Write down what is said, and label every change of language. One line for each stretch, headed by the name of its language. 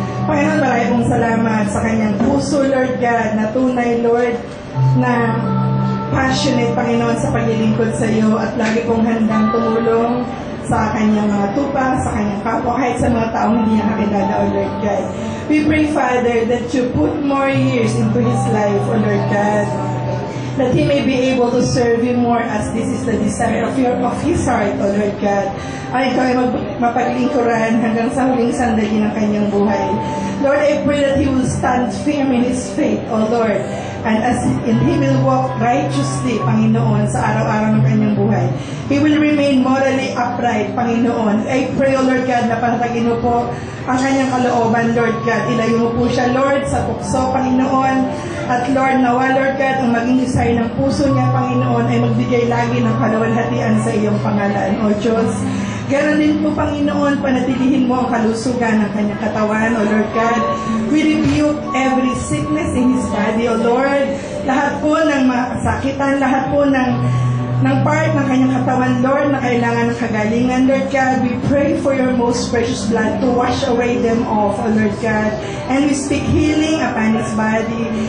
Filipino: Panginoon, marami pong salamat sa kanyang puso, Lord God, na tunay, Lord, na passionate, Panginoon, sa paglilingkod sa iyo at lagi pong handang tumulong sa kanyang mga tupa, sa kanyang kapwa, kahit sa mga taong hindi niya nakilala, O Lord God.
English: We pray, Father, that you put more years into his life, O Lord God, that he may be able to serve you more as this is the desire of his heart, O Lord God.
Filipino: Ay ikaw ay mapaglingkuran hanggang sa huling sandali ng kanyang buhay.
English: Lord, I pray that he will stand firm in his faith, O Lord, and as he will walk righteously, Panginoon,
Filipino: sa araw-araw ng kanyang buhay.
English: He will remain morally upright, Panginoon. I pray, O Lord God,
Filipino: na patatagin mo po ang kanyang kalooban, Lord God. Ilayo mo po siya, Lord, sa tukso, Panginoon. At Lord, nawa, Lord God, ang maging desire ng puso niya, Panginoon, ay magbigay lagi ng kaluwalhatian sa iyong pangalan, O Diyos. Ganon din po, Panginoon, panatilihin mo ang kalusugan ng kanyang katawan, O Lord God.
English: We rebuke every sickness in his body, O Lord.
Filipino: Lahat po ng mga kasakitan, lahat po ng part ng kanyang katawan, Lord, na kailangan ng kagalingan, Lord God.
English: We pray for your most precious blood to wash away them off, O Lord God. And we speak healing upon his body.